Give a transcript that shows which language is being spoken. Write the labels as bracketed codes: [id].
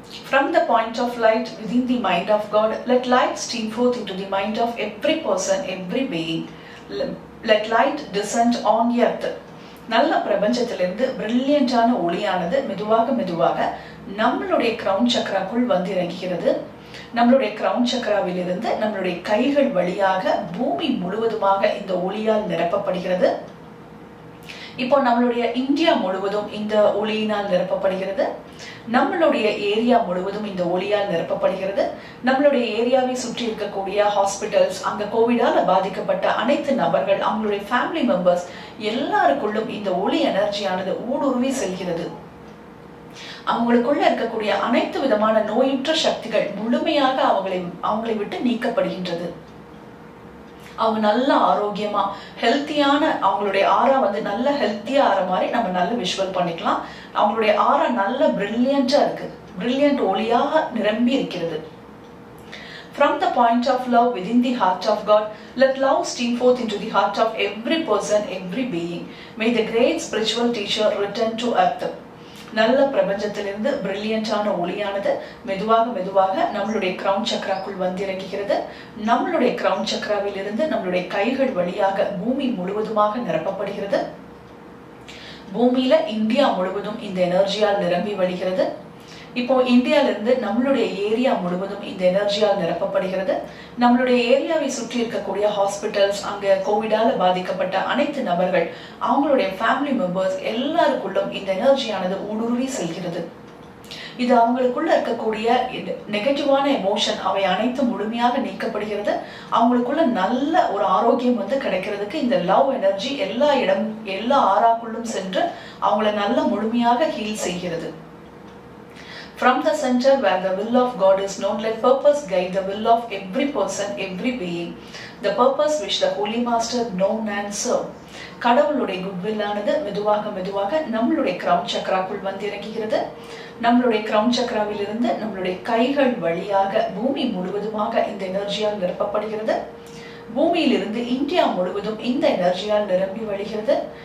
[en] From the point of light within the mind of God, let light stream forth into the mind of every person, every being. Let light descend on earth. [ta] நல்ல பிரபஞ்சத்திலிருந்து பிரில்லியண்டான ஒளியானது மெதுவாக மெதுவாக நம்மளுடைய crown சக்கராக்குள் வந்து இறங்குகிறது. நம்மளுடைய crown சக்கராவிலிருந்து நம்மளுடைய கைகள் வழியாக பூமி முழுவதுமாக இந்த ஒளியால் நிரப்பப்படுகிறது. இப்போ நம்மளுடைய இந்தியா முழுவதும் இந்த ஒளியினால் நிரப்பப்படுகிறது. நம்மளுடைய ஏரியா முழுவதும் இந்த ஒளியால் நிரப்பப்படுகிறது. நம்மளுடைய ஏரியாவை சுற்றி இருக்கக்கூடிய ஹாஸ்பிட்டல்ஸ், அங்க கோவிடால பாதிக்கப்பட்ட அனைத்து நபர்கள், அவங்களுடைய ஃபேமிலி மெம்பர்ஸ் எல்லாருக்குள்ளும் இந்த ஒளி எனர்ஜியானது ஊடுருவி செல்கிறது. அவங்களுக்குள்ள இருக்கக்கூடிய அனைத்து விதமான நோயுற்ற சக்திகள் முழுமையாக அவங்களை விட்டு நீக்கப்படுகின்றது. அவங்க நல்ல ஆரோக்கியமா ஹெல்த்தியான அவங்களுடைய ஆரா வந்து நல்ல ஹெல்த்தியா ஆற மாதிரி நம்ம நல்ல விஷுவல் பண்ணிக்கலாம். அவங்களுடைய ஆரா நல்ல பிரில்லியண்டா இருக்கு, பிரில்லியன்ட் ஒளியாக நிரம்பி இருக்கிறது. [en] From the point of love within the heart of God, let love stream forth into the heart of every person, every being. May the great spiritual teacher return to earth. [ta] நல்ல பிரபஞ்சத்திலிருந்து பிரில்லியண்டான ஒளியானது மெதுவாக மெதுவாக நம்மளுடைய crown சக்கராக்குள் வந்து இறங்குகிறது. நம்மளுடைய crown சக்கராவில் இருந்து நம்மளுடைய கைகள் வழியாக பூமி முழுவதுமாக நிரப்பப்படுகிறது. பூமியில இந்தியா முழுவதும் இந்த எனர்ஜியால் நிரம்பி வழிகிறது. இப்போ இந்தியால இருந்து நம்மளுடைய ஏரியா முழுவதும் இந்த எனர்ஜியால் நிரப்பப்படுகிறது. நம்மளுடைய ஏரியாவை சுற்றி இருக்கக்கூடிய ஹாஸ்பிட்டல்ஸ், அங்க கோவிடால பாதிக்கப்பட்ட அனைத்து நபர்கள், அவங்களுடைய ஃபேமிலி மெம்பர்ஸ் எல்லாருக்குள்ளும் இந்த எனர்ஜியானது ஊடுருவி செல்கிறது. இது அவங்களுக்குள்ள இருக்கக்கூடிய நெகட்டிவான எமோஷன் அவை அனைத்து முழுமையாக நீக்கப்படுகிறது. அவங்களுக்குள்ள நல்ல ஒரு ஆரோக்கியம் வந்து கிடைக்கிறதுக்கு இந்த லவ் எனர்ஜி எல்லா ஆறாக்குள்ளும் சென்று அவங்கள நல்ல முழுமையாக ஹீல் செய்கிறது. [en] From the center where the will of God is known, let purpose guide the will of every person, every being. The purpose which the Holy Master known and serve. [ta] கடவுளுடைய goodwill ஆனது மெதுவாக மெதுவாக நம்மளுடைய crown சக்கராக்குள் வந்து இறங்குகிறது. நம்மளுடைய crown சக்கராவில் இருந்து நம்மளுடைய கைகள் வழியாக பூமி முழுவதுமாக இந்த எனர்ஜியால் நிரப்பப்படுகிறது. பூமியிலிருந்து இந்தியா முழுவதும் இந்த எனர்ஜியால் நிரம்பி வழிகிறது.